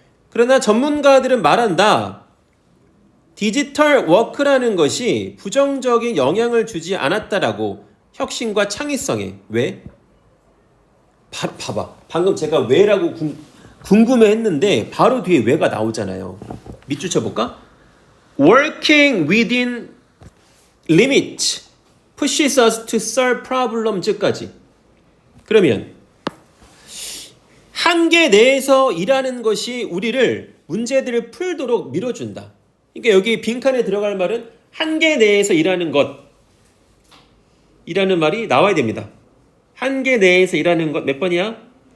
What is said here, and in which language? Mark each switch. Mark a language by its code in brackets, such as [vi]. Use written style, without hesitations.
[ko] 그러나 전문가들은 말한다. 디지털 워크라는 것이 부정적인 영향을 주지 않았다라고. 혁신과 창의성에. 왜? 봐봐. 방금 제가 왜라고 궁금해했는데 바로 뒤에 왜가 나오잖아요. 밑줄 쳐볼까? [en] Working within limits pushes us to solve problems까지. [ko] 그러면 한계 내에서 일하는 것이 우리를 문제들을 풀도록 밀어준다. 그러니까 여기 빈칸에 들어갈 말은 한계 내에서 일하는 것 이라는 말이 나와야 됩니다. 한계 내에서 일하는 것 몇 번이야?